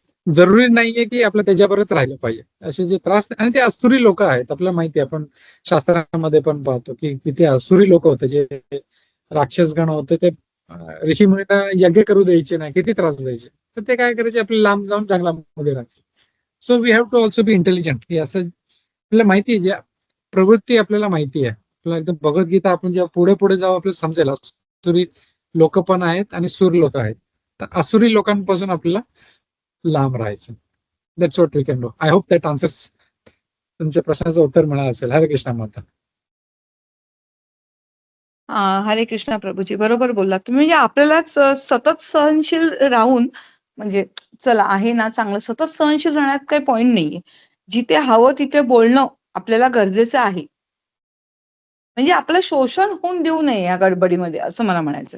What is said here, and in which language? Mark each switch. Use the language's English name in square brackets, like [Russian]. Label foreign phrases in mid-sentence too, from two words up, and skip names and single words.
[Marathi] जरुरी नाहीये की आपलं त्याच्यावरच राहिलं पाहिजे. असे जे त्रास आणि ते असुरी लोक आहेत आपल्याला माहिती आहे आपण शास्त्रामध्ये पण पाहतो की किती असुरी लोक होते जे राक्षसगण होते ते ऋषी मुनींना यज्ञ करू द्यायचे नाही किती त्रास द्यायचे. तर ते काय करायचे आपले लांब जाऊन जंगलामध्ये राहायचे. [English] so we have to also be intelligent [Marathi] की असं आपल्याला माहिती आहे ज्या प्रवृत्ती आपल्याला माहिती आहे. आपल्याला एकदम भगवद्गीता आपण जेव्हा पुढे पुढे जाऊ आपल्याला समजेल असुरी लोक पण आहेत आणि सूर लोक आहेत. तर असुरी लोकांपासून आपल्याला लांब राहायचं. [English] That's what we can do. I hope that answers [Marathi] तुमच्या प्रश्नाचं उत्तर मिळालं असेल. हरे कृष्ण माता. हरे कृष्णा प्रभूजी, बरोबर बोललात तुम्ही. म्हणजे आपल्यालाच सतत सहनशील राहून, म्हणजे चला आहे ना चांगलं, सतत सहनशील राहण्यात काही पॉइंट नाहीये. जिथे हवं तिथे बोलणं आपल्याला गरजेचं आहे. म्हणजे आपलं शोषण होऊन देऊ नये या गडबडीमध्ये, असं मला म्हणायचं.